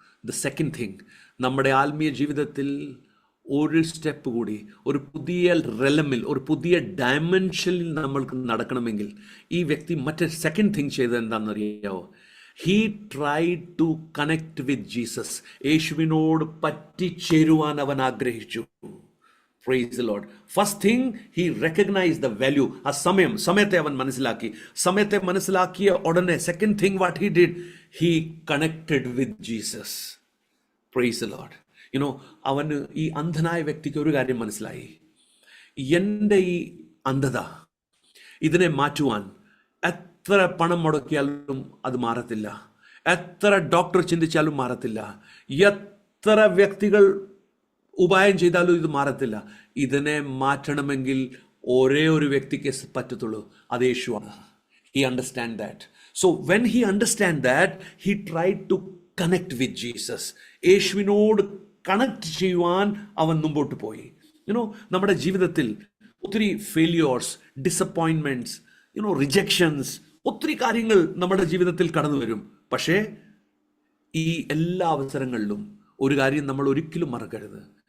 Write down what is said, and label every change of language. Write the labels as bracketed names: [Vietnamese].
[English] the second thing, [Malayalam] നമ്മുടെ ആത്മീയ ജീവിതത്തിൽ ഒരു സ്റ്റെപ്പ് കൂടി, ഒരു പുതിയ റെലമിൽ, ഒരു പുതിയ ഡയമെൻഷനിൽ നമ്മൾക്ക് നടക്കണമെങ്കിൽ ഈ വ്യക്തി മറ്റേ സെക്കൻഡ് തിങ് ചെയ്തത് എന്താണെന്നറിയാവോ? [English] He tried to connect with Jesus. [Malayalam] യേശുവിനോട് പറ്റിച്ചേരുവാൻ അവൻ ആഗ്രഹിച്ചു. [English] Praise the Lord. First thing, he recognized the value. [Malayalam] ആ സമയത്തെ അവൻ മനസ്സിലാക്കി. സമയത്തെ മനസ്സിലാക്കിയ ഉടനെ [English] second thing what he did, he connected with Jesus. Praise the Lord. [Malayalam] അവന്, ഈ അന്ധനായ വ്യക്തിക്ക് ഒരു കാര്യം മനസ്സിലായി. എൻ്റെ ഈ അന്ധത, ഇതിനെ മാറ്റുവാൻ എത്ര പണം മുടക്കിയാലും അത് മാറത്തില്ല. എത്ര ഡോക്ടർ ചിന്തിച്ചാലും മാറത്തില്ല, എത്ര വ്യക്തികൾ ഉപായം ചെയ്താലും ഇത് മാറത്തില്ല. ഇതിനെ മാറ്റണമെങ്കിൽ ഒരേ ഒരു വ്യക്തിക്ക് പറ്റത്തുള്ളൂ, അത് യേശുവാണ്. [English] He understand that. So when he understand that, he tried to connect with Jesus. [Malayalam] യേശുവിനോട് കണക്ട് ചെയ്യുവാൻ അവൻ മുമ്പോട്ട് പോയി. നമ്മുടെ ജീവിതത്തിൽ ഒത്തിരി ഫെയിലിയേഴ്സ്, ഡിസപ്പോയിൻമെന്റ്സ്, റിജക്ഷൻസ്, ഒത്തിരി കാര്യങ്ങൾ നമ്മുടെ ജീവിതത്തിൽ കടന്നു വരും. പക്ഷേ ഈ എല്ലാ അവസരങ്ങളിലും ഒരു കാര്യം നമ്മൾ ഒരിക്കലും മറക്കരുത്.